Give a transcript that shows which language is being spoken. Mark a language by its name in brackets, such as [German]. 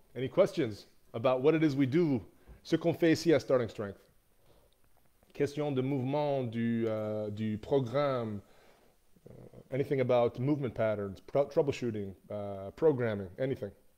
[English] Any questions about what it is we do? [French] Ce qu'on fait ici à Starting Strength. Question de mouvement du programme. [English] Anything about movement patterns, troubleshooting, programming, anything.